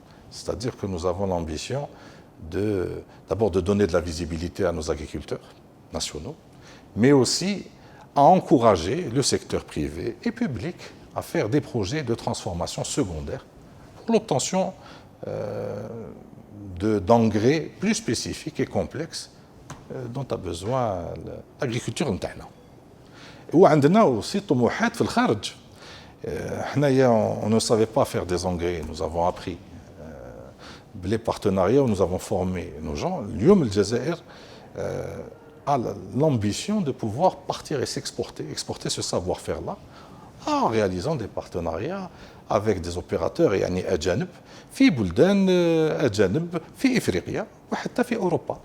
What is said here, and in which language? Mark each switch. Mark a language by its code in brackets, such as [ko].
[fr] C'est-à-dire que nous avons l'ambition d'abord de donner de la visibilité à nos agriculteurs nationaux, mais aussi à encourager le secteur privé et public à faire des projets de transformation secondaire pour l'obtention d'engrais plus spécifiques et complexes dont a besoin l'agriculture نتاعنا. [ar] وعندنا aussi طموحات في الخارج. [fr] حنايا on ne savait pas faire des engrais, nous avons appris les partenariats où nous avons formé nos gens. [ar] اليوم الجزائر [fr] a l'ambition de pouvoir partir et exporter ce savoir-faire-là en réalisant des partenariats avec des opérateurs [ar] يعني أجانب في بلدان أجانب في إفريقيا وحتى في أوروبا.